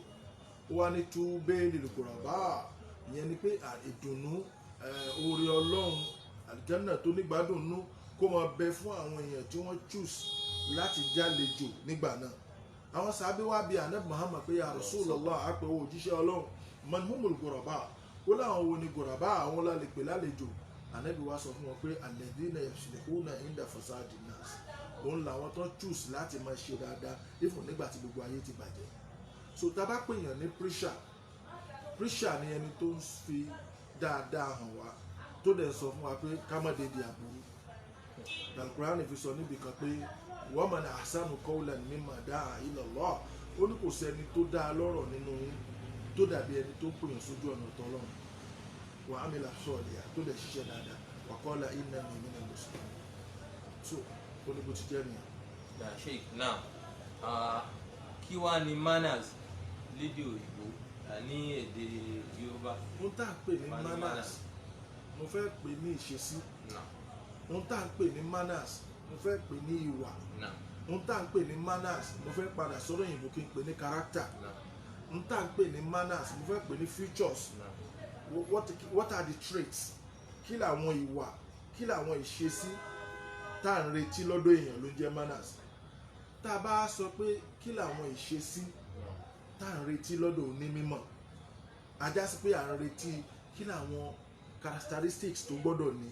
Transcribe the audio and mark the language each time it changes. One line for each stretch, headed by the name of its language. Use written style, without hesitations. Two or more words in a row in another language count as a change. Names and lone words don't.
Yoruba: Ó wá ní
Arabic: طوبى للغرباء,
Yoruba: ìyẹn ni pé ìdùnnú oore Ọlọ́run àlùjánnà tó nígbàdùn nú kó máa bẹ fún àwọn èèyàn tí wọ́n choose láti jálejò nígbà náà. Àwọn sàábé wá bí ànábì Muhammad pé
Arabic: يا رسول الله,
Yoruba: àpẹwò òjíṣẹ́ Ọlọ́run,
Arabic: من هم الغرباء,
Yoruba: ó láwọn wo ni ghuraba, àwọn la lè pè lálejò. Ànábì wá sọ fún wọn pé
Arabic: الذين يصلحون عند فساد الناس,
Yoruba: òun làwọn tó choose láti máa ṣe dáadáa ifun nígbà tí gbogbo ayé ti bàjẹ́. So tá a bá pèèyàn ní preacher ni ẹni tó ń fi dáadáa hàn wá, tó dẹ̀ sọ fún wa pé ká má dédé àbúrú. Al-Qur'ani fi sọ níbi kan pé
Arabic: ومن أحسن قولا ممن دعا إلى الله,
Yoruba: ó ní kò sẹ́ni tó dáa lọ́rọ̀ nínú yín tó dàbí ẹni tó pèèyàn sójú ọ̀nà t'Ọlọ́run.
Arabic: وعمل صالحا,
Yoruba: tó dẹ̀ ṣiṣẹ́ dáadáa.
Arabic: وقال إنني من المسلمين.
Yoruba: So ó ní bó ti jẹ́ nìyẹn. Sheikh, now kí wá ni manners lédè òyìnbó ní èdè Yorùbá? Ohun tá à ń pè ní manners, mo fẹ́ pè ní ìṣesí. Ohun tá à ń pè ní manners, mo fẹ́ pè ní ìwà. Ohun tá à ń pè ní manners, mo fẹ́ padà sọ́dọ̀ òyìnbó kí n pè ní character. Ohun tá à ń pè ní manners, mo fẹ́ pè ní features.
English: What are the traits?
Yoruba: Kí làwọn ìwà, kí làwọn ìṣesí tá à ń retí lọ́dọ̀ èèyàn ló jẹ́ manners. Tá a bá sọ pé kí làwọn ìṣesí tá à ń retí lọ́dọ̀ onímímọ̀, ajá sí pé à ń retí kí làwọn characteristics tó gbọ́dọ̀ ní.